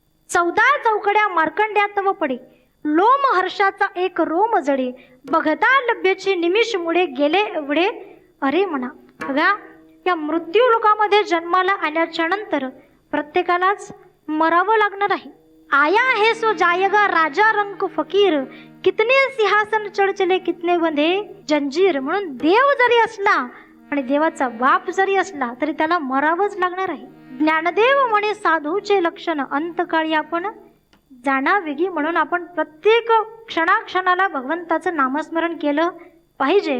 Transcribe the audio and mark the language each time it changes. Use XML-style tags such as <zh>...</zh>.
<mr>14 चौकड्या मार्कंड्या तव पडे, लोम हर्षाचा 1 रोम जडे, बघता लभ्याची निमिष मुळे गेले एवढे अरे म्हणा. बघा, या मृत्यू लोकामध्ये जन्माला आल्याच्या नंतर प्रत्येकालाच मरावं लागणार आहे.</mr> <hi>आया है सो जायगा राजा रंक फकीर, कितने सिंहासन चढ चले कितने बंधे जंजीर.</hi> <mr>म्हणून देव जरी असला आणि देवाचा बाप जरी असला तरी त्याला मरावंच लागणार आहे. ज्ञानदेव म्हणे साधूचे लक्षण अंतकाळी आपण जाणावेगी, म्हणून आपण प्रत्येक क्षणाक्षणाला भगवंताचं नामस्मरण केलं पाहिजे.</mr>